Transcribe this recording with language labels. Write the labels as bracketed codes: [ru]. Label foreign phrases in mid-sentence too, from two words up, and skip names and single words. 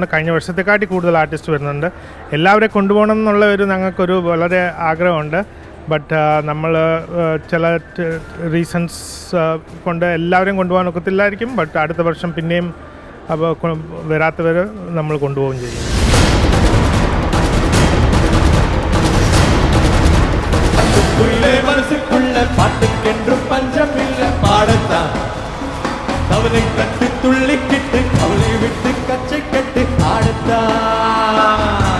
[ml] കഴിഞ്ഞ വർഷത്തെക്കാട്ടി കൂടുതൽ ആർട്ടിസ്റ്റ് വരുന്നുണ്ട്. എല്ലാവരെയും കൊണ്ടുപോകണം എന്നുള്ള ഞങ്ങൾക്കൊരു വളരെ ആഗ്രഹമുണ്ട്. ബട്ട് നമ്മൾ ചില റീസൺസ് കൊണ്ട് എല്ലാവരെയും കൊണ്ടുപോകാൻ ഒക്കത്തില്ലായിരിക്കും. ബട്ട് അടുത്ത വർഷം പിന്നെയും വരാത്തവർ നമ്മൾ കൊണ്ടുപോവുകയും ചെയ്യും. [ta] பாட்டுக்கென்றும் பஞ்சமில்ல பாடத்தான் அவளை கட்டு துள்ளிக்கிட்டு அவளை விட்டு கச்சை கட்டு ஆடத்தான்.